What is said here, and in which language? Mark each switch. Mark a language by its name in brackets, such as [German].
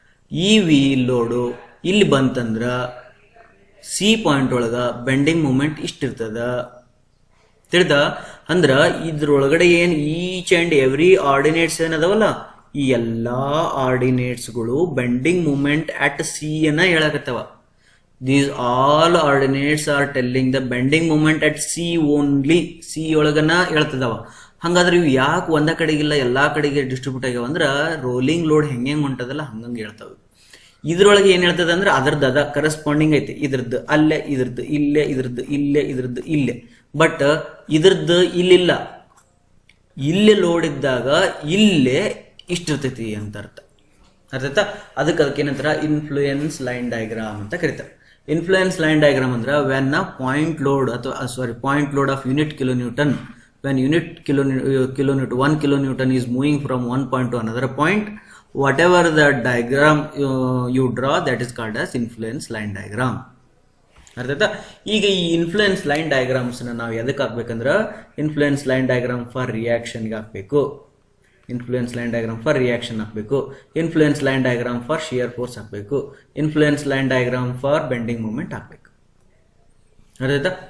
[Kannada] ಈ wheel load ಇಲ್ಲಿ ಬಂತಂದ್ರ ಸಿ ಪಾಯಿಂಟ್ ಒಳಗ ಬೆಂಡಿಂಗ್ ಮೂಮೆಂಟ್ ಇಷ್ಟಿರ್ತದ. ತಿಳಿದ? ಅಂದ್ರ ಇದ್ರೊಳಗಡೆ ಏನ್ [English] each and every [Kannada] ಆರ್ಡಿನೇಟ್ಸ್ ಏನದವಲ್ಲ, ಈ ಎಲ್ಲಾ ಆರ್ಡಿನೇಟ್ಸ್ಗಳು ಬೆಂಡಿಂಗ್ ಮೂಮೆಂಟ್ ಅಟ್ ಸಿ ಅನ್ನ ಹೇಳಕತ್ತವ. [English] These all ordinates are telling the bending moment at C only. [Kannada] C ಒಳಗನ ಹೇಳ್ತದವ. ಹಂಗಾದ್ರೆ ಇವು ಯಾಕೆ ಒಂದ ಕಡೆಗಿಲ್ಲ ಎಲ್ಲಾ ಕಡೆಗೆ ಡಿಸ್ಟ್ರಿಬ್ಯೂಟ್ ಆಗ್ಯಾವ ಅಂದ್ರ ರೋಲಿಂಗ್ ಲೋಡ್ ಹೆಂಗೆ ಹೊಂಟದಲ್ಲ ಹಂಗಂಗೆ ಹೇಳ್ತಾವ. ಇದ್ರೊಳಗೆ ಏನ್ ಹೇಳ್ತದ ಅಂದ್ರೆ ಅದ್ರದ್ದು ಅದ ಕರೆಸ್ಪಾಂಡಿಂಗ್ ಐತಿ. ಇದ್ರದ್ದು ಅಲ್ಲೇ, ಇದ್ರದ್ದು ಇಲ್ಲೇ, ಇದ್ರದ್ದು ಇಲ್ಲೇ, ಇದ್ರದ್ದು ಇಲ್ಲೇ. ಬಟ್ ಇದ್ರದ್ದು ಇಲ್ಲಿಲ್ಲ. ಇಲ್ಲೇ ಲೋಡ್ ಇದ್ದಾಗ ಇಲ್ಲೇ ಇಷ್ಟಿರ್ತೈತಿ ಅಂತ ಅರ್ಥ. ಅದಕ್ಕೆ ಏನಂತಾರ ಇನ್ಫ್ಲೂಯೆನ್ಸ್ ಲೈನ್ ಡಯಾಗ್ರಾಮ್ ಅಂತ ಕರೀತಾರೆ. [English] Influence line diagram ಅಂದ್ರೆ when point load point load of unit kilonewton, when unit kilonewton 1 kilonewton is moving from one point to another point, whatever the diagram you draw, that is called as influence line diagram. [Kannada] ಅರ್ಥಾಯ್ತಾ? ಈಗ ಈ influence line diagrams ನಾವು ಎದಕ್ಕೆ ಹಾಕ್ಬೇಕಂದ್ರೆ influence line diagram for ರಿಯಾಕ್ಷನ್ಗೆ ಹಾಕ್ಬೇಕು, influence line diagram for reaction ಹಾಕಬೇಕು, influence line diagram for shear force ಹಾಕಬೇಕು, influence line diagram for bending moment ಹಾಕಬೇಕು. ಅರ್ಥಾಯ್ತಾ?